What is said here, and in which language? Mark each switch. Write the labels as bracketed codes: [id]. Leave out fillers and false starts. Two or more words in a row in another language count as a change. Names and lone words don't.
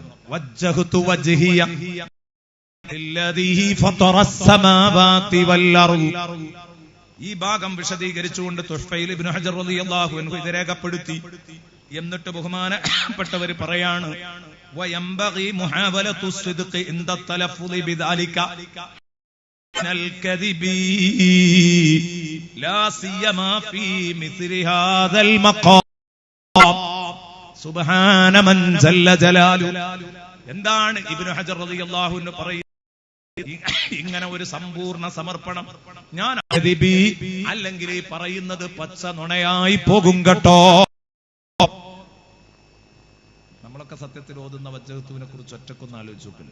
[ar] وجهت وجهي [ml] ഈ ഭാഗം വിശദീകരിച്ചുകൊണ്ട് തുഹ്ഫയിൽ ഇബ്നു ഹജർ റളിയല്ലാഹു അൻഹു ഇത് രേഖപ്പെടുത്തി. എന്നിട്ട് ബഹുമാനപ്പെട്ടവർ പറയാണ് [ar] وينبغي محاولة الصدق عند التلفظ بذلك, الكذب لا سيما في مثل هذا المقام سبحان من جل جلاله. [ml] എന്താണ് ഇബ്നു ഹജർ റളിയല്ലാഹു അൻഹു പറയുന്നത്? ഇങ്ങനെ ഒരു സമ്പൂർണ്ണ സമർപ്പണം ഞാൻ അല്ലെങ്കിൽ ഈ പറയുന്നത് പച്ച നുണയായി പോകും കേട്ടോ. നമ്മളൊക്കെ സത്യത്തിൽ ഓതുന്ന വജ്ജഹത്തുവിനെ കുറിച്ച് ഒറ്റക്കൊന്ന് ആലോചിച്ച് നോക്കണ്ടേ.